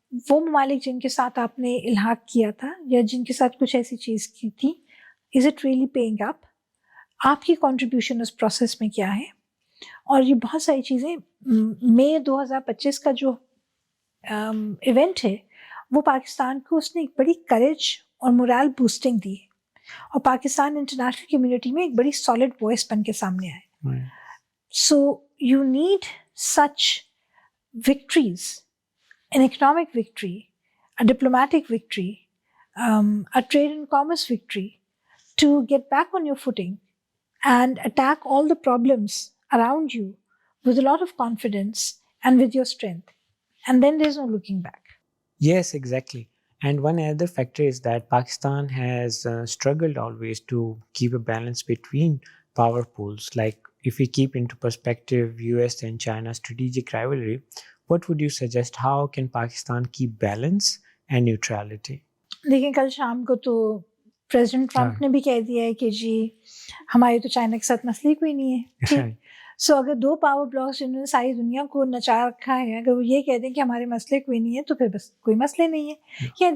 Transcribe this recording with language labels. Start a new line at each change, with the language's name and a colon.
Urdu: وہ ممالک جن کے ساتھ آپ نے الحاق کیا تھا یا جن کے ساتھ کچھ ایسی چیز کی تھی،
English: Is it really paying up?
Urdu: آپ کی کنٹریبیوشن اس پروسیس میں کیا ہے؟ اور یہ بہت ساری چیزیں مئی 2025 کا جو ایونٹ ہے وہ پاکستان کو اس نے ایک بڑی کریج اور مورال بوسٹنگ دی ہے، اور پاکستان انٹرنیشنل کمیونٹی میں ایک بڑی سالڈ وائس بن کے سامنے آئے.
English: So you need such victories, an economic victory, a diplomatic victory, a trade and commerce victory, to get back on your footing and attack all the problems around you with a lot of confidence and with your strength. And then there's no looking back. Yes, exactly. And one other factor is that Pakistan has struggled always to keep a balance between power pools. Like if we keep into perspective US and China's strategic rivalry, what would you suggest? How can Pakistan keep balance and neutrality?
Urdu: دیکھیں کل شام کو تو president Trump نے بھی کہہ دیا ہے کہ جی ہماری تو چائنا کے ساتھ مسئلہ کوئی نہیں ہے. ٹھیک، سو اگر دو پاور بلاکس جنہوں نے ساری دنیا کو نچا رکھا ہے، اگر وہ یہ کہہ دیں کہ ہمارے مسئلے کوئی نہیں ہے تو پھر بس کوئی مسئلے نہیں ہے.